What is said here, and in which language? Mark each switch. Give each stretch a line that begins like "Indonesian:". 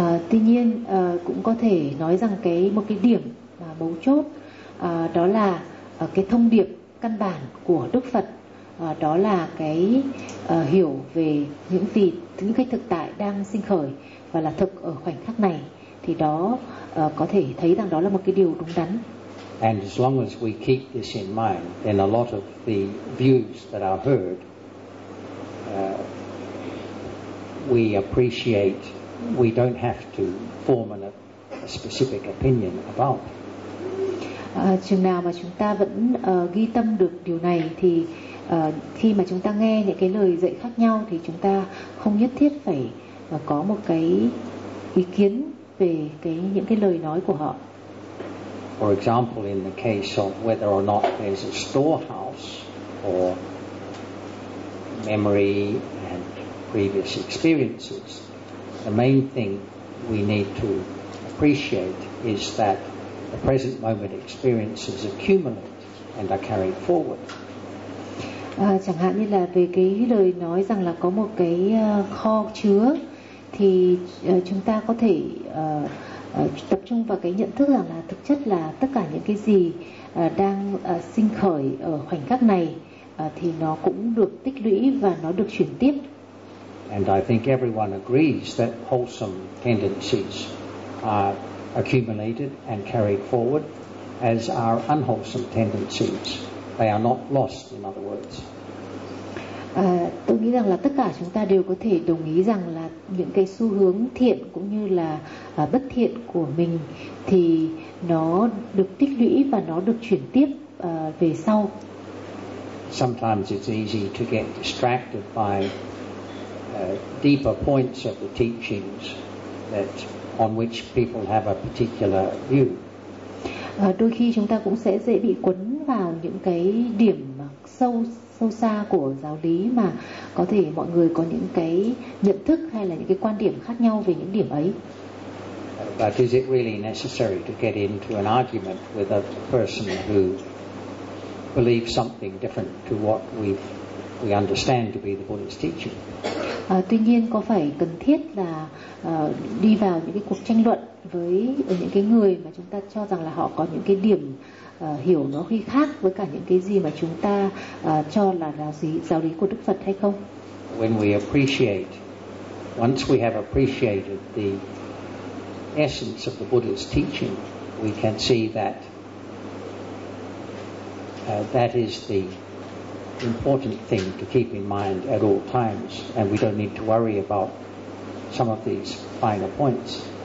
Vietnamese: Tuy nhiên cũng có thể nói rằng một cái điểm mà mấu chốt đó là cái thông điệp căn bản của Đức Phật, đó là cái hiểu về những cái thực tại đang sinh khởi và là thực ở khoảnh khắc này, thì đó có thể thấy rằng đó là một cái điều đúng đắn.
English: And as long as we keep this in mind, then a lot of the views that are heard, we appreciate, we don't have to form a specific opinion about.
Vietnamese: Chừng nào mà chúng ta vẫn ghi tâm được điều này thì khi mà chúng ta nghe những cái lời dạy khác nhau thì chúng ta không nhất thiết phải có một cái ý kiến về những cái lời nói của họ.
English: For example, in the case of whether or not there's a storehouse for memory and previous experiences, the main thing we need to appreciate is that the present moment experiences accumulate and are carried forward.
Vietnamese: Chẳng hạn như là về cái lời nói rằng là có một cái kho chứa, thì chúng ta có thể tập trung vào cái nhận thức rằng là thực chất là tất cả những cái gì đang sinh khởi ở khoảnh khắc này thì nó cũng được tích lũy và nó được chuyển tiếp.
English: And I think everyone agrees that wholesome tendencies are accumulated and carried forward, as are unwholesome tendencies. They are not lost, in other words.
Vietnamese: Tôi nghĩ rằng là tất cả chúng ta đều có thể đồng ý rằng là những cái xu hướng thiện cũng như là bất thiện của mình thì nó được tích lũy và nó được chuyển tiếp về sau.
English: Sometimes it's easy to get distracted by deeper points of the teachings that on which people have a particular view.
Vietnamese: Đôi khi chúng ta cũng sẽ dễ bị cuốn vào những cái điểm sâu xa của giáo lý mà có thể mọi người có những cái nhận thức hay là những cái quan điểm khác nhau về những điểm ấy.
English: But is it really necessary to get into an argument with a person who believes something different to what we understand to be the Buddha's teaching?
Vietnamese: Tuy nhiên có phải cần thiết là đi vào những cái cuộc tranh luận với những cái người mà chúng ta cho rằng là họ có những cái điểm hiểu nó khi khác với cả những cái gì mà chúng ta cho là giáo lý của Đức Phật hay không?
English: When we appreciate, once we have appreciated the essence of the Buddha's teaching, we can see that that is the important thing to keep in mind at all times, and we don't need to worry about some of these finer points.